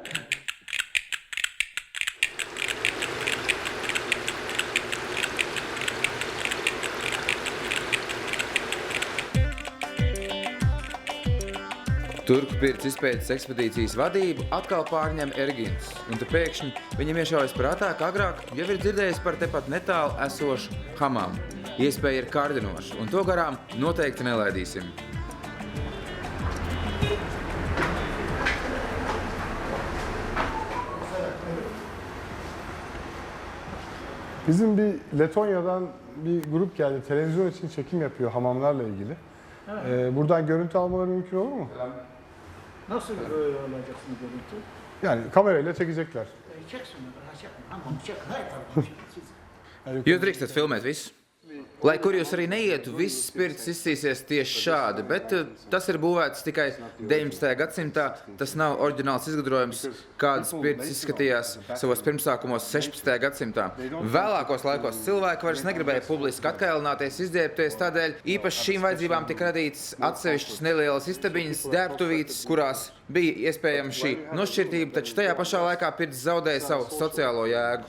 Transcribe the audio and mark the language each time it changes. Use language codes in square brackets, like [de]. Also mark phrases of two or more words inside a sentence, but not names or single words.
[lv] Turku pirts izpētes ekspedīcijas vadību atkal pārņem Ergins, un te pēkšņi viņam iešaujas prātā, ka agrāk jau ir dzirdējis par tepat netālu esošu hamamu. Iespēja ir kārdinoša, un to garām noteikti nelaidīsim. [tr] Bizim bir Letonya'dan bir grup geldi. Televizyon için çekim yapıyor hamamlarla ilgili. Buradan görüntü almaları mümkün olur mu? Nasıl alacaksın görüntü? Yani kamerayla çekecekler. Çeksinler, çekme. Hamam çek, hayır tabii. [lv] Jūs drīkstat filmēt visu? Lai kur jūs arī neietu, viss pirts izsīsies tieši šādi, bet tas ir būvēts tikai 19. gadsimtā. Tas nav oriģināls izgudrojums, kādas pirts izskatījās savos pirmsākumos 16. gadsimtā. Vēlākos laikos cilvēki vairs negribēja publiski atkailināties, izģērbties, tādēļ īpaši šīm vajadzībām tika radītas atsevišķas nelielas istabiņas, ģērbtuvītes, kurās bija iespējama šī nošķirtība, taču tajā pašā laikā pirts zaudēja savu sociālo jēgu.